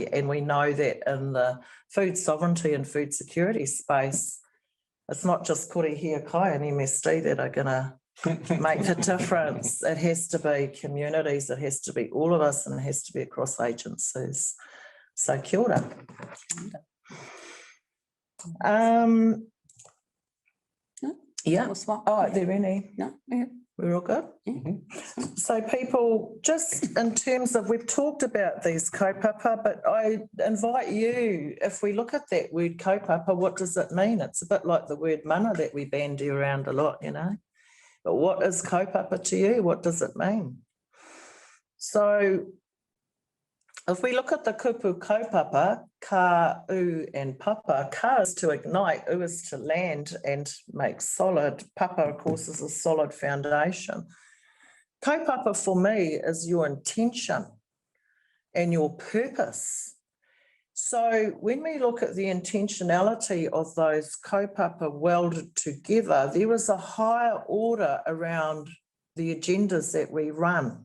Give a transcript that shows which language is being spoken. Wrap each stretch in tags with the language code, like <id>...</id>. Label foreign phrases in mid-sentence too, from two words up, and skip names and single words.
<en>And we know that in the food sovereignty and food security space, it's not just Kore Hiakai and MSD that are going to make the difference. It has to be communities, it has to be all of us, and it has to be across agencies.</en> <mi>So kia ora.</mi> <en>Yeah. Oh, are there any? No. Yeah. We're all good? Mm-hmm. So people, just in terms of, we've talked about these kaupapa, but I invite you, if we look at that word kaupapa, what does it mean? It's a bit like the word mana that we bandy around a lot, you know. But what is kaupapa to you? What does it mean? So if we look at the kupu kaupapa, ka, u and papa, ka is to ignite, u is to land and make solid. Papa, of course, is a solid foundation. Kaupapa for me is your intention and your purpose. So when we look at the intentionality of those kaupapa welded together, there is a higher order around the agendas that we run.</en>